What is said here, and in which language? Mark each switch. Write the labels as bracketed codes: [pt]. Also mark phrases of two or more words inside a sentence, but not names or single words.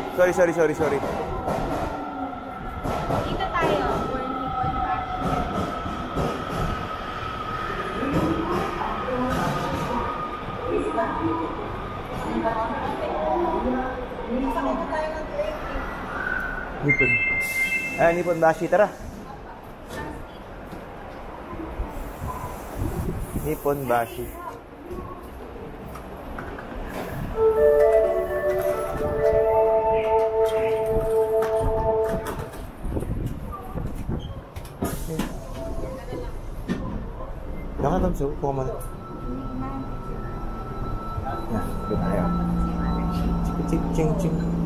[tl] sorry. Dito tayo. For Nippon Bashi. Nippon. Nippon Bashi, tara. Nippon Bashi. Nakatamso, kuha mo na. Yan, dito tayo. Ching.